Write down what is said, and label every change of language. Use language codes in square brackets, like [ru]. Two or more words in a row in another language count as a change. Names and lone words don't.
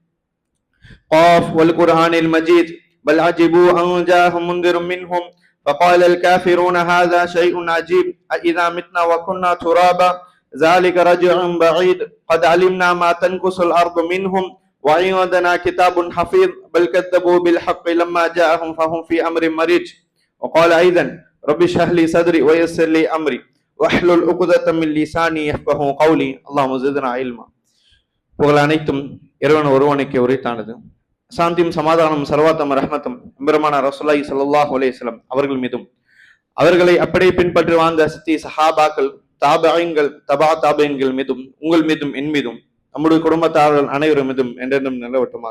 [ar] قاف والقرآن المجيد بل عجبوا أن جاءهم منذر منهم فقال الكافرون هذا شيء عجيب أإذا متنا وكنا ترابا ذلك رجع بعيد قد علمنا ما تنقص الأرض منهم وعندنا كتاب حفيظ بل كذبوا بالحق لما جاءهم فهم في أمر مريج. وقال أيضا رب اشرح لي صدري ويسر لي أمري واحلل عقدة من لساني يفقهوا قولي اللهم زدنا علما. [ta] புகழ் அனைத்தும் இறைவன் ஒருவனுக்கு உரித்தானது. சாந்தியும் சமாதானம் சர்வாத்தம் ரஹ்மத்தும் எம்பெருமான [ar] رسول الله صلى الله عليه وسلم [ta] அவர்கள் மீதும் அவர்களை அப்படியே பின்பற்றி வாழ்ந்த சத்திய சஹாபாக்கள் தாபீன்கள் தபா தாபீன்கள் மீதும் உங்கள் மீதும் என் மீதும் நம்முடைய குடும்பத்தார்கள் அனைவரும் மீதும் என்றென்றும் நிலவட்டுமாக.